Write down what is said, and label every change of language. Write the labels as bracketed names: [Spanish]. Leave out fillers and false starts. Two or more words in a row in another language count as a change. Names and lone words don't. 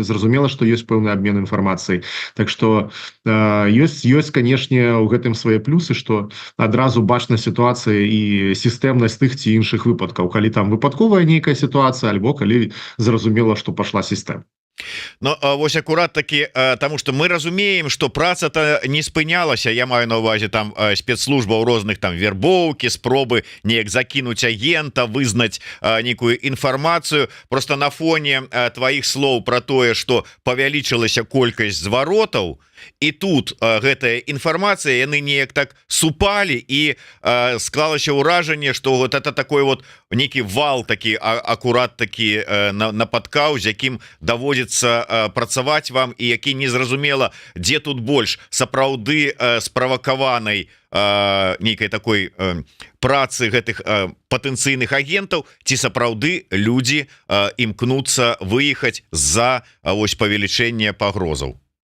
[Belarusian] Зразумела, што ёсць пэўны абмен інфармацыяй. Так што ёсць, канешне, у гэтым свае плюсы, што адразу бачна сітуацыя і сістэмнасць тых ці іншых выпадкаў, калі там выпадковая нейкая сітуацыя альбо калі зразумела, што пашла сістэма. Ну вось акурат таки, [Russian] тому что [Belarusian] мы разумеем, что праца-то не спынялася. Я маю на увазе там спецслужба ў розных там вербоўкі, спробы неяк закінуць агента, вызнаць нейкую інфармацыю. [Russian] Просто на фоне твоих [Belarusian] слоў про тое, что павялічылася колькасць зваротаў, і тут гэтая інфармацыя яны неяк так супалі, і склалася ўражанне, [Russian] что вот это такой вот [Belarusian] нейкі вал такі акурат такі нападкаў, з якім даводзіцца працаваць вам, і які незразумела, дзе тут больш сапраўды справакаванай нейкай такой працы гэтых патэнцыйных агентаў, ці сапраўды людзі імкнуцца выехаць з-за вось павелічэння пагрозаў.